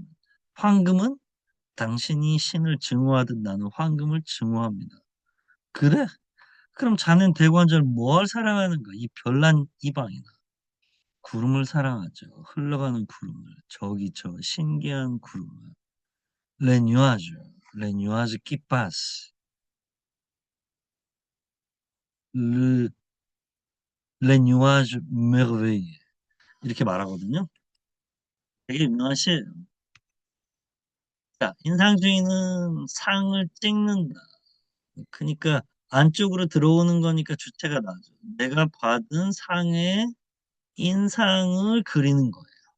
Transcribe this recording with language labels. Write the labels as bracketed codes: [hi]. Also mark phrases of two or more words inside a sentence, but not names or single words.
[ko] 황금은 당신이 신을 증오하듯 나는 황금을 증오합니다. 그래? 그럼 자넨 대관절 뭘 사랑하는가? 이 별난 이방이나. 구름을 사랑하죠. 흘러가는 구름을. 저기 저 신기한 구름을. [fr] Les nuages, les nuages qui passent. Le, les nuages merveilleux. [ko] 이렇게 말하거든요. 되게 유명한 시예요. 자, 인상주의는 상을 찍는다. 그러니까 안쪽으로 들어오는 거니까 주체가 나죠. 내가 받은 상의 인상을 그리는 거예요.